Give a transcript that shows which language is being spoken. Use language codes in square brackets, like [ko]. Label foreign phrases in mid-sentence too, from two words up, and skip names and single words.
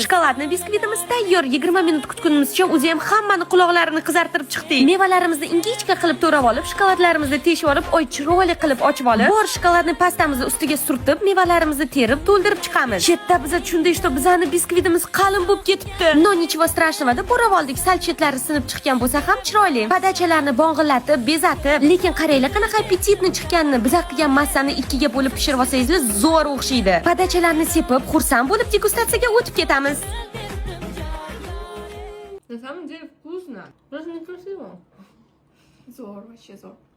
[uz] Shokoladli biskvitimiz tayyor. 20 minut kutgunimizcha o'zi ham hammani quloqlarini qizartirib chiqdi. Mevalarimizni ingichka qilib to'rab olib, shokoladlarimizni teshib olib, chiroyli qilib ochib olib, bor shokoladni pastamizni ustiga surtib, mevalarimizni terib, to'ldirib chiqamiz. Chetda biz tushundik, что bizani biskvitimiz qalin bo'lib ketibdi. [ru] Но ничего страшного [uz] deb o'rab oldik. Salchetlari sinib chiqgan bo'lsa ham chiroyli. Padachalarni bong'illatib, bezatib, lekin qaranglar qanaqa apetitni chiqqanini. Biz qilgan massani ikkiga bo'lib pishirib olsangiz, zo'r o'xshaydi. Padachalarni sepib, xursand bo'lib degustatsiyaga o'tib ketamiz. [ru] На самом деле вкусно. Просто некрасиво. [uz] Зор, вообще зор.